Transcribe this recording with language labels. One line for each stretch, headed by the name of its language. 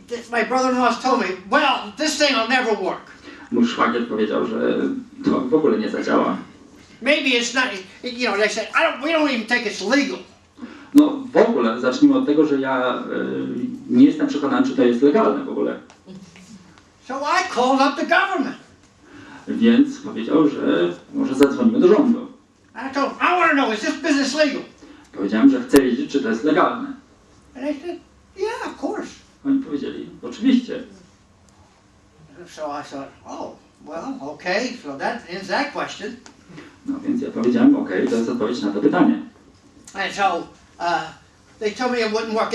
English: my brother-in-law told me, well, this thing will never work.
Polish: Mój szwagier powiedział, że to w ogóle nie zadziała.
English: Maybe it's not, you know, they said, we don't even think it's legal.
Polish: No w ogóle, zacznijmy od tego, że ja nie jestem przekonany, czy to jest legalne w ogóle.
English: So I called up the government.
Polish: Więc powiedział, że może zadzwonimy do rządu.
English: I told him, I want to know, is this business legal?
Polish: Powiedziałem, że chcę wiedzieć, czy to jest legalne.
English: And they said, yeah, of course.
Polish: Oni powiedzieli, oczywiście.
English: So I thought, oh, well, okay, so that ends that question.
Polish: No więc ja powiedziałem, okej, to jest odpowiedź na to pytanie.
English: And so they told me it wouldn't work.